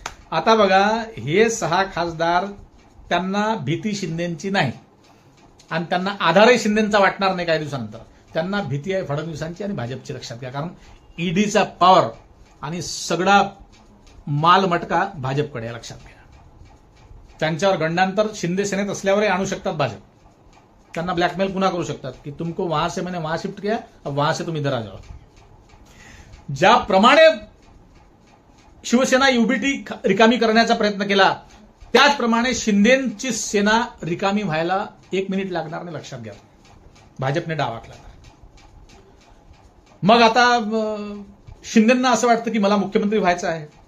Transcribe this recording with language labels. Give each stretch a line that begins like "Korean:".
Marathi: आता बघा, हे 6 खासदार, त्यांना भीती शिंदेची नाही आणि त्यांना आधारही शिंदेचा वाटणार नाही काही दिवसानंतर. त्यांना भीती आहे फडणवीसांची आणि भाजपची, लक्षात घ्या. कारण ईडीचा पॉवर आणि सगळा मालमटका भाजपकडे आहे, लक्षात घ्या. त्यांच्यावर गंडांतर शिंदे सेनेत असल्यावरही आणू शकतात भाजप. त्यांना ब्लॅकमेल पुन्हा करू शकतात की
Hindi: तुमको वहां से मैंने वहां शिफ्ट किया, अब वहां से तुम इधर आ जाओ.
Marathi: ज्याप्रमाणे शिवसेना युबीटी रिकामी करण्याचा प्रयत्न केला, त्याचप्रमाणे शिंदेची सेना रिकामी व्हायला 1 मिनिट लागणार नाही, लक्षात घ्या. भाजपने डाव आखला. मग आता शिंदेंना असं वाटतं की मला मुख्यमंत्री व्हायचं आहे.